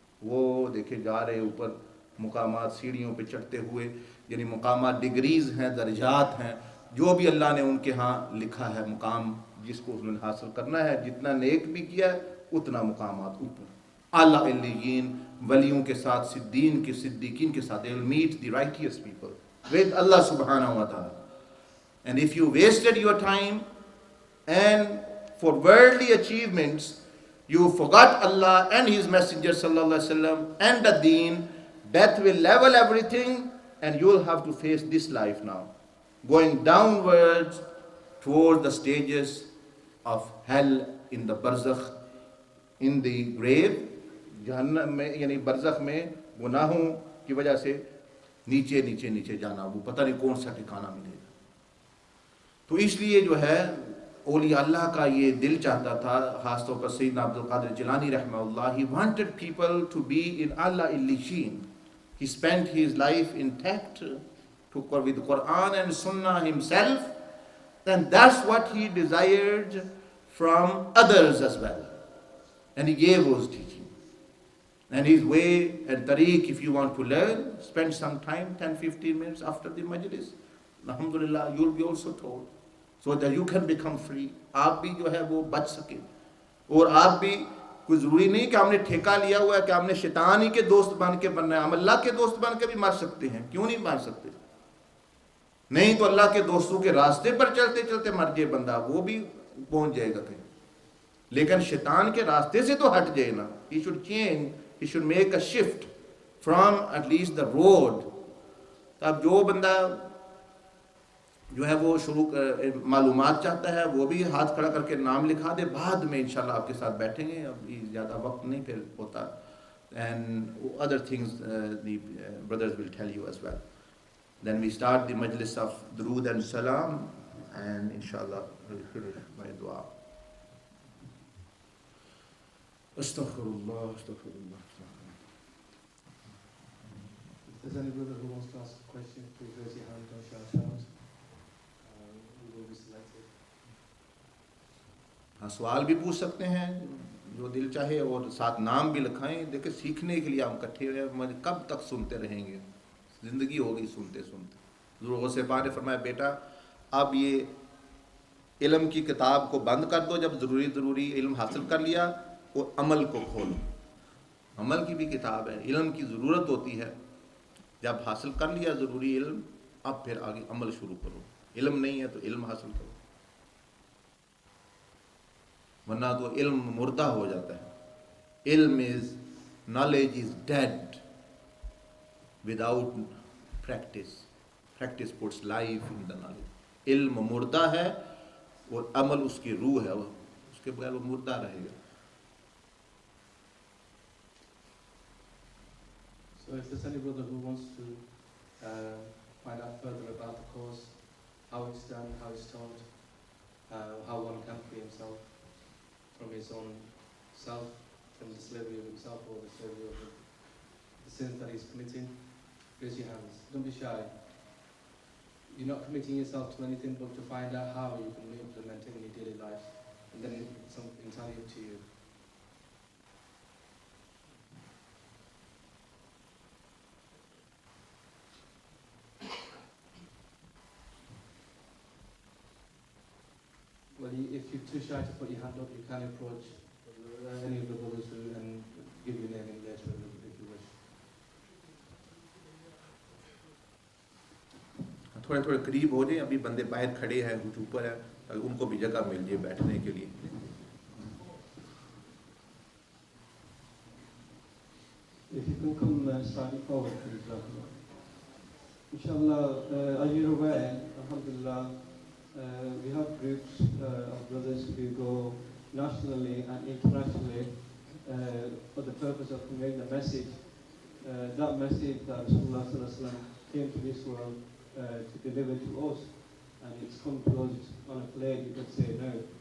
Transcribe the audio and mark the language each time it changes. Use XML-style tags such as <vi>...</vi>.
<ur>وہ دیکھے جا رہے اوپر مقامات سیڑھیوں پہ چڑھتے ہوئے, یعنی مقامات ڈگریز ہیں, درجات ہیں, جو بھی اللہ نے ان کے ہاں لکھا ہے مقام جس کو انہوں نے حاصل کرنا ہے. جتنا نیک بھی کیا ہے اتنا مقامات اوپر اعلیٰ علیین, ولیوں کے ساتھ, صدیقین کے ساتھ.</ur> <en>They will meet the righteous people with Allah subhanahu wa ta'ala. And if you wasted your time and for worldly achievements you forgot Allah and His Messenger sallallahu alaihi wasallam and the deen, death will level everything and you will have to face this life now, going downwards towards the stages of hell in the barzakh, in the grave,</en> <ur>جہنم میں, یعنی برزخ میں گناہوں کی وجہ سے نیچے نیچے نیچے جانا. وہ پتہ نہیں کون سا ٹھکانہ ملے گا. تو اس لیے جو ہے اولیاء اللہ کا یہ دل چاہتا تھا, خاص طور پر سیدنا عبد القادر جیلانی رحمہ اللہ.</ur> <en>He wanted people to be in Allah Illishin. He spent his life intact with Quran and Sunnah himself, and that's what he desired from others as well. And he gave those teachings. And his way and tariq, if you want to learn, spend some time, 10-15 minutes after the majlis. Alhamdulillah, you'll be also told. So that you can become free.</en> <ur>آپ بھی جو ہے وہ بچ سکے. اور آپ بھی کوئی ضروری نہیں کہ ہم نے ٹھیکہ لیا ہوا ہے کہ ہم نے شیطان ہی کے دوست بن کے بننا ہے. ہم اللہ کے دوست بن کے بھی مر سکتے ہیں. کیوں نہیں مر سکتے؟ نہیں تو اللہ کے دوستوں کے راستے پر چلتے چلتے مر جائے بندہ, وہ بھی پہنچ جائے گا کہیں. لیکن شیطان کے راستے سے تو ہٹ جائے نا.</ur> <en>He should change. He should make a shift from at least the road.</en> <ur>اب جو بندہ جو ہے وہ شروع معلومات چاہتا ہے وہ بھی ہاتھ کھڑا کر کے نام لکھا دے. بعد میں انشاءاللہ آپ کے ساتھ بیٹھیں گے, اب زیادہ وقت نہیں پھر ہوتا.</ur> <en>And other things the brothers will tell you as well. Then we start the majlis of Durood and Salam, and inshallah we'll finish by dua. Astaghfirullah, astaghfirullah. If there's any brother who wants to ask a question, please raise your hand, don't shout out. We will be selected.</en> <ur>ہاں, سوال بھی پوچھ سکتے ہیں جو دل چاہے, اور ساتھ نام بھی لکھائیں. دیکھیں سیکھنے کے لیے ہم اکٹھے ہوئے, کب تک سنتے رہیں گے؟ زندگی ہو گئی سنتے سنتے. حضور غوث پاک نے فرمایا بیٹا اب یہ علم کی کتاب کو بند کر دو, جب ضروری علم حاصل کر لیا, اور عمل کو کھولو. عمل کی بھی کتاب ہے, علم کی ضرورت ہوتی ہے. جب حاصل کر لیا ضروری علم, اب پھر آگے عمل شروع کرو. علم نہیں ہے تو علم حاصل کرو, ورنہ تو علم مردہ ہو جاتا ہے.</ur> <en>علم knowledge is dead without practice. Practice puts life in the knowledge.</en> <ur>علم مردہ ہے اور عمل اس کی روح ہے, اس کے بغیر وہ مردہ رہے گا.</ur> <en>So if there's any brother who wants to find out further about the course, how it's done, how it's taught, how one can free himself from his own self, from the slavery of himself or the slavery of the sins that he's committing, raise your hands. Don't be shy. You're not committing yourself to anything but to find out how you can implement it in your daily life, and then it's entirely up to you. Well, if you're too shy to put your hand up, you can approach any of the brothers and give your name in later if you wish.</en> <ur>تھوڑے تھوڑے قریب ہو جائیں. ابھی بندے باہر کھڑے ہیں, کچھ اوپر ہیں, تاکہ ان کو بھی جگہ مل جائے بیٹھنے کے لیے.</ur> <en>If you can come slightly forward, please. Inshallah, as you're aware, Alhamdulillah, we have groups of brothers who go nationally and internationally for the purpose of conveying the message, that message that Rasulullah Sallallahu Alaihi Wasallam came to this world to deliver to us, and it's come to us on a plate, you could say no.</en>